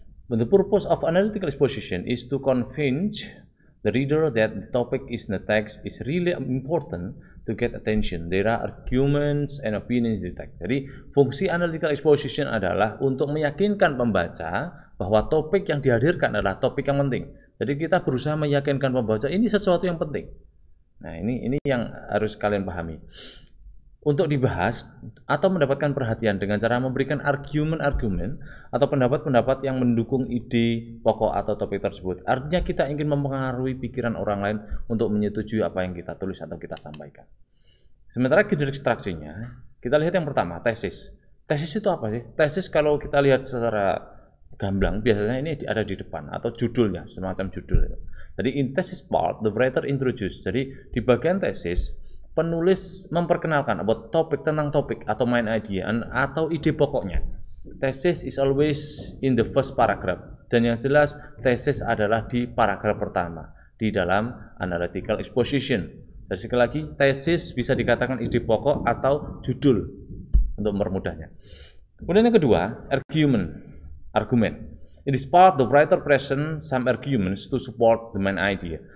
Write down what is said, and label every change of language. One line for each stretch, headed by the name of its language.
English: The purpose of analytical exposition is to convince the reader that the topic in the text is really important to get attention. There are arguments and opinions in the text.
Indonesian: Jadi fungsi analytical exposition adalah untuk meyakinkan pembaca bahwa topik yang dihadirkan adalah topik yang penting. Jadi kita berusaha meyakinkan pembaca ini sesuatu yang penting. Nah, ini yang harus kalian pahami. Untuk dibahas atau mendapatkan perhatian dengan cara memberikan argumen-argumen atau pendapat-pendapat yang mendukung ide pokok atau topik tersebut. Artinya kita ingin mempengaruhi pikiran orang lain untuk menyetujui apa yang kita tulis atau kita sampaikan. Sementara generic structure-nya, kita lihat yang pertama, tesis. Tesis itu apa sih? Tesis kalau kita lihat secara gamblang, biasanya ini ada di depan atau judulnya, semacam judul. Jadi
English: in thesis part, the writer introduce.
Indonesian: Jadi di bagian tesis, penulis memperkenalkan about topik, tentang topik atau main idea atau ide pokoknya.
English: Thesis is always in the first paragraph,
Indonesian: dan yang jelas thesis adalah di paragraf pertama di dalam analytical exposition. Jadi sekali lagi, thesis bisa dikatakan ide pokok atau judul untuk mempermudahnya. Kemudian yang kedua, argumen.
English: In this part, the writer present some arguments to support the main idea.